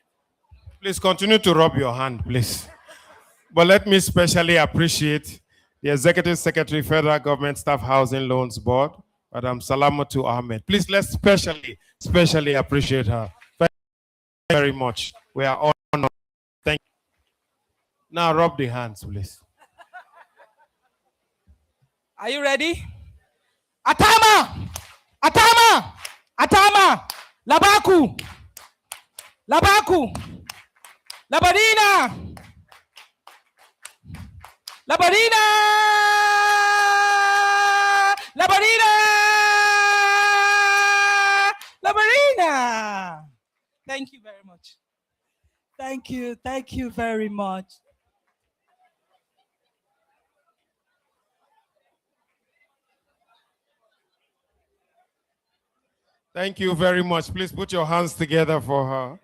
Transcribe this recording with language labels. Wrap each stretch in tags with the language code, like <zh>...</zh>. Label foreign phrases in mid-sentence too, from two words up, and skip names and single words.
<en>Please continue to rub your hand, please. But let me specially appreciate the Executive Secretary, Federal Government Staff Housing Loans Board, Madam Salamatu Ahmed. Please, let's specially appreciate her. Thank you very much. We are honored. Thank you. Now rub the hands, please. Are you ready? Atama! Atama! Atama! Labaku! Labaku! Labadina! Labadina! Labadina! Labarina! Thank you very much. Thank you very much. Thank you very much. Please put your hands together for her.</en>